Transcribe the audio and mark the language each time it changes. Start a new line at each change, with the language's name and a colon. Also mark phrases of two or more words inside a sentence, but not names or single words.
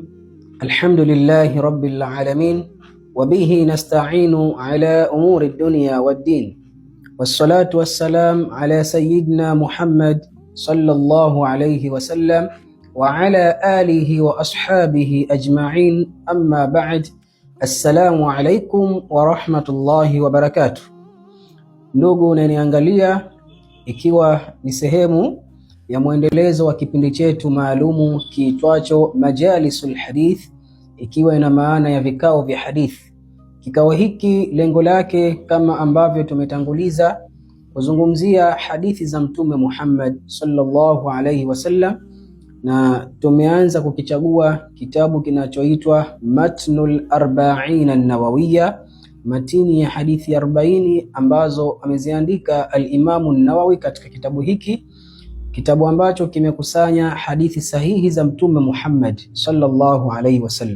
Arabic: الحمد لله رب العالمين، وبه نستعين على أمور الدنيا والدين، والصلاة والسلام على سيدنا محمد صلى الله عليه وسلم وعلى آله وأصحابه أجمعين. أما بعد، السلام عليكم ورحمة الله وبركاته.
Swahili: Ndugu unaniangalia, ikiwa ni sehemu ya mwendelezo wa kipindi chetu maalumu kiitwacho Majalisul Hadith, ikiwa ina maana ya vikao vya hadithi. Kikao hiki lengo lake, kama ambavyo tumetanguliza, kuzungumzia hadithi za Mtume Muhammad
Arabic: صلى الله عليه وسلم,
Swahili: na tumeanza kukichagua kitabu kinachoitwa Matnul Arba'in an-Nawawiyya, matini ya hadithi 40 ambazo ameziandika al-Imamu an-Nawawi katika kitabu hiki, kitabu ambacho kimekusanya hadithi sahihi za Mtume Muhammad
Arabic: صلى الله عليه وسلم.